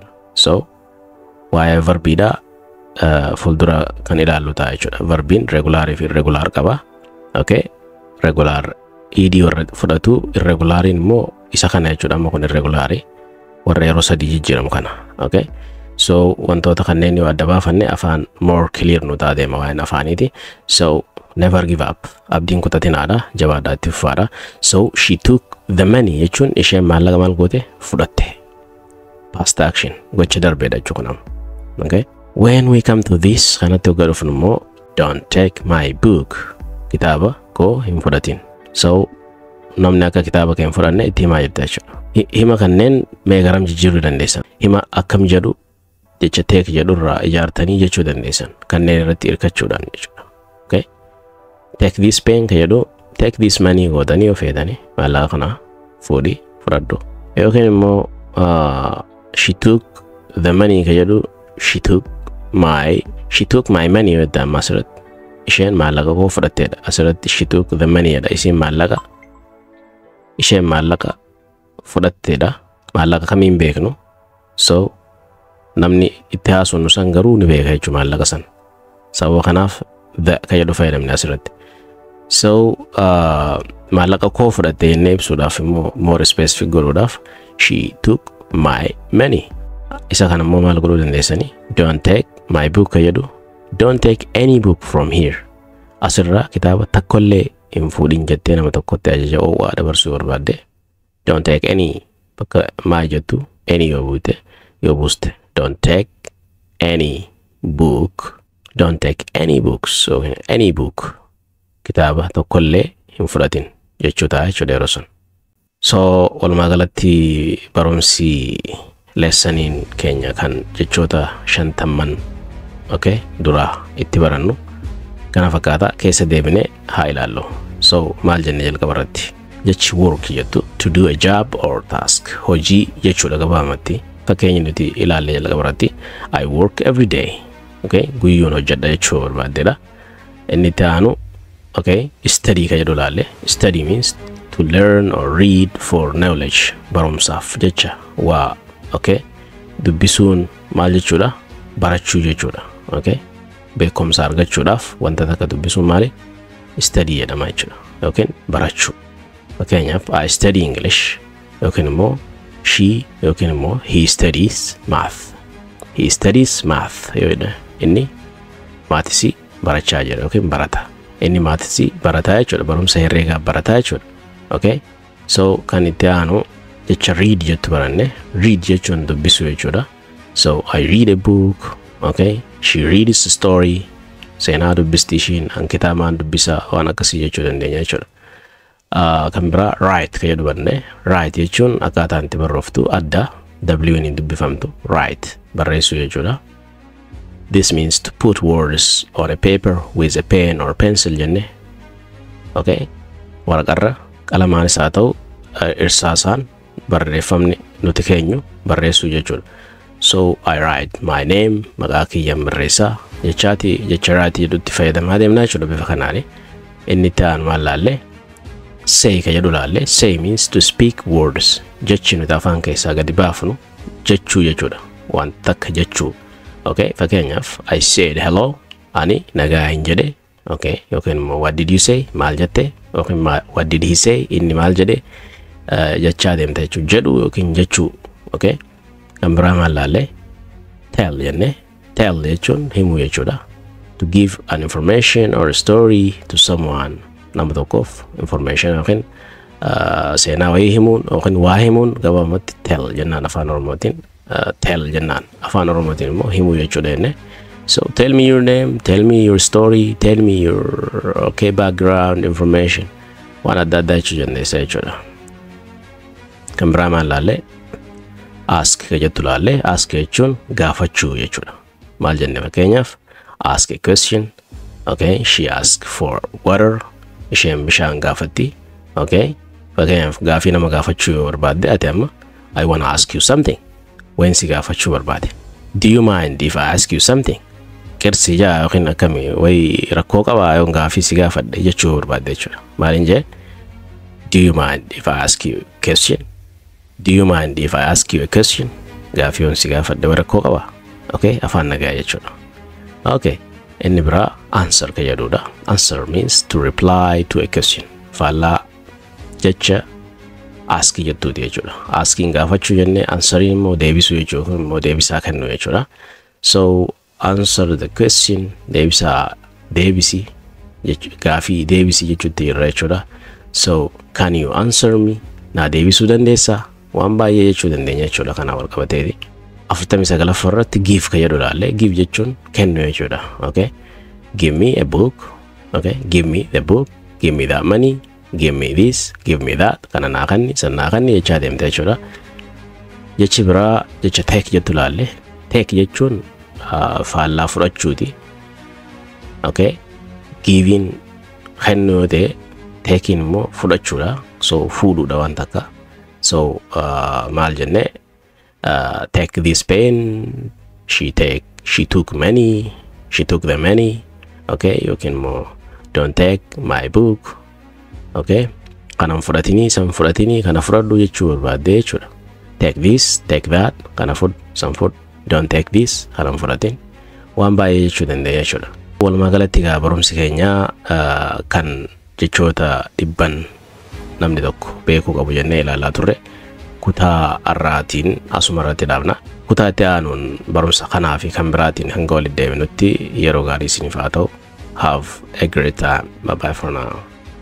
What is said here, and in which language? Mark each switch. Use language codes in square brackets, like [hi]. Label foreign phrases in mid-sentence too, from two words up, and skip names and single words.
[om] So waa'ee verbiidha fuuldura kan ilaallu ta'a jechuudha. Verbiin regulaarii fi irregular qaba. Okay? Regular ed warra fudhatu irregulaariin immoo isa kana jechuudha. Amma kun irregulaarii warra yeroo sadii jijjiiramu kana. Okay? So wantoota kanneen yoo adda baafanne afaan [en] more clear [om] nu ta'a deema waa'een afaaniiti. [en] So never give up. [om] Abdiin kutatinaadha. Jabaadhaa itti fufaadha. So [en] she took the money [om] jechuun isheen maallaqa maal goote fudhatte. [en] Past action [om] gocha darbeedha jechuudha. [en] Okay? When we come to this [om] kanatti hoggaa dhufnu immoo [en] don't take my book. [om] Kitaaba koo hin fudhatin. So namni akka kitaaba kee hin fudhanne itti himaa jirta jechuudha. Hima kanneen mee garam jijjiiruu dandeessan. Hima akkam jedhu jecha take jedhurraa ijaartanii jechuu dandeessan. Kanneen irratti hirkachuudhaan jechuudha. Okay? [en] Take this pen [om] ka jedhu [en] take this money [om] gootanii yoo feetanii maallaqa kana fuudhii fudhadhu. Yookiin immoo [en] she took the money [om] ka jedhu [en] she took my money [om] yoo jedhan asirratti. Isheen maallaqa koo fudhatteedha. Asirratti [en] she took the money [om] jedha. Isheen maallaqa fudhatteedha. Maallaqa kamiin beeknu. So namni itti haasofnu san garuu ni beeka jechuudha maallaqa san. Sababa kanaaf the ka jedhu fayyadamne asirratti. So maallaqa koo fudhatte jennee ibsuudhaaf immoo [en] more specific [om] godhuudhaaf [en] she took my money. [om] Isa kana immoo maal godhuu dandeessanii? [en] Don't take my book [om] ka jedhu. [en] Don't take any book from here. [om] Asirraa kitaaba takkollee hin fuudhin jettee nama tokkotti ajaja oowwaa dabarsuu barbaadde. [en] Don't take any [om] bakka maa jettu any yoo buuste. [en] Don't take any book. Don't take any books. So any book. [om] Kitaaba tokkollee hin fudhatin. jechuudha jechuudha yeroo sun. So walumaa galatti barumsi lessaniin keenya kan jechoota 50 okay dura itti barannu kana fakkaata keessa deebine haa ilaallu. So maal jenne jalqaba irratti jechi work jettu [en] to do a job or task [om] hojii jechuudha gabaabumatti. Fakkeenya nuti ilaalle jalqaba irratti [en] I work every day [om] okay guyyoon hojjedha jechuu barbaadeedha. Inni taanu okay study ka jedhu ilaalle. [en] Study means to learn or read for knowledge [om] barumsaaf jecha waa okay dubbisuun maal jechuudha barachuu jechuudha okay beekumsa argachuudhaaf wanta takka dubbisuun maali study jedhama jechuudha yookiin barachuu. [en] Fakkeenyaaf I study English [om] yookiin immoo [en] she [om] yookiin immoo [en] he studies math. He studies math [om] yoodha inni maathisi barachaa jira yookiin barata. Inni maathisi barataa jechuudha barumsa herreegaa barataa jechuudha. Okay so kan itti aanu jecha read jettu baranne. Read jechuun dubbisu jechuudha. So [en] I read a book [om] okay [en] she reads a story [om] seenaa dubbisti ishiin kitaamaan dubbisa waan akkasii jechuu dandeenya jechuudha. Kan biraa write ka jedhu baranne. Write jechuun akkaataa itti barreessitu adda w ni dubbifamtu write barreessu jechuudha. [en] This means to put words on a paper with a pen or pencil [om] jenne okay waraqarra qalamaanis haa ta'u irsaasaan barreeffamni nuti keenyu barreessu jechuudha. So [en] I write my name [om] maqaa kiyyaan barreessaa jechaati jecha write jedhutti fayyadamaa deemnaa jechuudha bifa kanaani. Inni ta'an maal laalle say ka jedhu laalle. [en] Say means to speak words [om] jechi nuti afaan keessaa gadi baafnu jechuu jechuudha waan takka jechuu. Okay fakkeenyaaf [en] I said hello [om] ani nagaa hin jedhe okay yookiin [en] what did you say [om] maal jette yookiin [en] what did he say [om] inni maal jedhe jechaa deemta jechuu jedhu yookiin jechuu okay. Kan biraa maal laalle tell jenne. Tell jechuun himuu jechuudha. [en] To give an information or a story to someone [om] nama tokkoof information yookiin seenaa wayii himuun yookiin waa himuun gabaabumatti tell jennaan afaan Oromootiin. Tell jennaan afaan Oromootiin immoo himuu jechuudha jenne. [en] So tell me your name, tell me your story, tell me your okay background information [om] waan adda addaa jechuu dandeessa jechuudha. Kan biraa maal laalle ask ka jettu laalle. Ask jechuun gaafachuu jechuudha. Maal jenne fakkeenyaaf [en] ask a question okay she ask for water [om] isheen bishaan gaafatti [en] okay. [om] Fakkeenyaaf gaafii nama gaafachuu yoo barbaadde ati amma [en] I want to ask you something when [om] si gaafachuu barbaade. [en] Do you mind if I ask you something? [om] Qirsi jaa yookiin akkamii wayi rakkoo qabaa yoo gaafii si gaafadhe jechuu barbaadde jechuudha. Maaliin jee [en] do you mind if I ask you a question? Do you mind if I ask you a question? [om] Gaafii yoon si gaafadhe rakkoo qabaa okay afaan nagaa jechuudha. Okay inni biraa answer ka jedhuudha. [en] Answer means to reply to a question. [om] Faallaa jecha ask jettuuti jechuudha. Asking gaafachuu jenne answering immoo deebisuu jechuudha immoo deebisaa kennuu jechuudha. So [en] answer the question [om] deebisaa deebisi gaafii deebisi jechuutti irra jechuudha. So [en] can you answer me [om] na deebisuu dandeessaa waan baay'ee jechuu dandeenya jechuudha kana wal qabateeti. 49 irratti give ka jedhu laalle. Give jechuun kennu jechuudha okay. [en] Give me a book okay give me the book give me that money give me this give me that [om] kana naa kanni san naa kanni jechaa deemte jechuudha. Jechi biraa jecha take jettu laalle. Take jechuun faallaa fudhachuuti okay. Giving kennu ta'e taking immoo fudhachuudha so fuudhuudha waan takka. So maal jenne [en] take this pen she took money she took the money okay [om] yookiin immoo [en] don't take my book okay [om] kana fudhatini san fudhatini kana fudhadhu jechuu barbaadde jechuudha. [en] Take this take that [om] kana fudh san fudh [en] don't take this [om] kana fudhatin waan baay'ee jechuu dandeenya jechuudha. Walumaa galatti gaa barumsi keenya kan jechoota 100 namni tokko beekuu qabu jennee ilaalaa turre kutaa arraatiin asuma irratti dhaabna. Kutaa itti aanuun barumsa kanaa fi kan biraatiin hanga walitti deebinutti yeroo gaarii isiniif haa ta'u. [en] Have a great time. Bye bye for now.